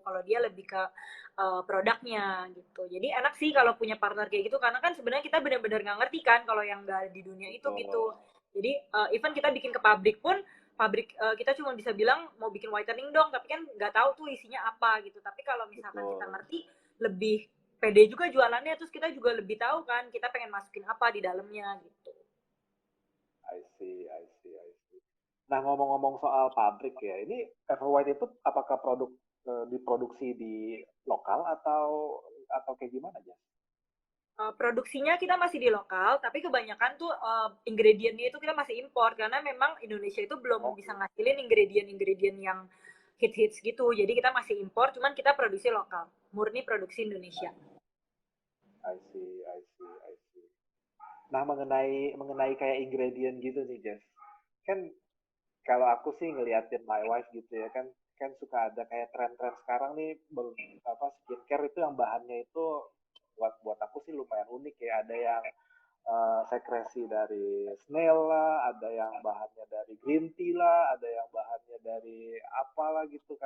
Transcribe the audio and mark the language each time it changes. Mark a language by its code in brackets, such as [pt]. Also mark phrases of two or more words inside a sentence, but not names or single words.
[id] Kalau dia lebih ke produknya gitu. Jadi enak sih kalau punya partner kayak gitu, karena kan sebenarnya kita benar-benar nggak ngerti kan kalau yang nggak di dunia itu Betul. gitu. Jadi even kita bikin ke pabrik pun, pabrik kita cuma bisa bilang mau bikin whitening dong, tapi kan nggak tahu tuh isinya apa gitu. Tapi kalau misalkan kita Betul. ngerti, lebih pede juga jualannya, terus kita juga lebih tahu kan kita pengen masukin apa di dalamnya gitu. [en] I see, I see, I see. [id] Nah, ngomong-ngomong soal pabrik ya, ini Everwhite itu apakah diproduksi di lokal atau kayak gimana aja? Produksinya kita masih di lokal, tapi kebanyakan tuh ingredientnya itu kita masih impor karena memang Indonesia itu belum bisa Oke. ngasilin ingredient-ingredient yang hits-hits gitu. Jadi kita masih impor, cuman kita produksi lokal, murni produksi Indonesia. [en] I see, I see, I see. [id] Nah, mengenai mengenai kayak ingredient gitu nih, Jess. Kan kalau aku sih ngeliatin [en] my wife [id] gitu ya kan kan suka ada kayak tren-tren sekarang nih apa skincare itu yang bahannya itu buat buat aku sih lumayan unik ya. Ada yang sekresi dari snail lah, ada yang bahannya dari [en] green tea [id] lah, ada yang bahannya dari apalah gitu kan.